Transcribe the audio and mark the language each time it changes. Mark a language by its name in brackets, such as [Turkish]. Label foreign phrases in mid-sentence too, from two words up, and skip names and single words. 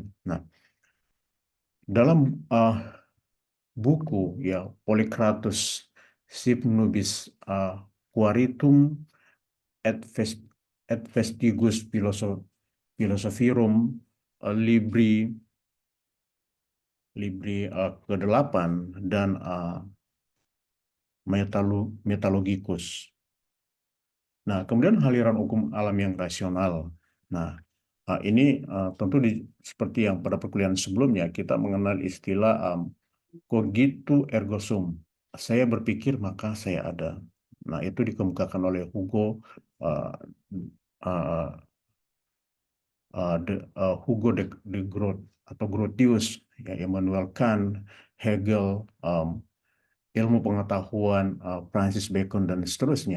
[Indonesian] Nah, dalam buku ya Polykratus Sic Nubis Quaritum et Vestigus Philosophirum Libri ke-8 dan metalogikus. Nah, kemudian aliran hukum alam yang rasional. Nah, ini tentu seperti yang pada perkuliahan sebelumnya kita mengenal istilah [Latin] cogito ergo sum. [Indonesian] Saya berpikir maka saya ada. Nah, itu dikemukakan oleh uh, uh, Hugo de Groot atau Grotius, ya, Immanuel Kant, Hegel, ilmu pengetahuan, Francis Bacon, dan seterusnya.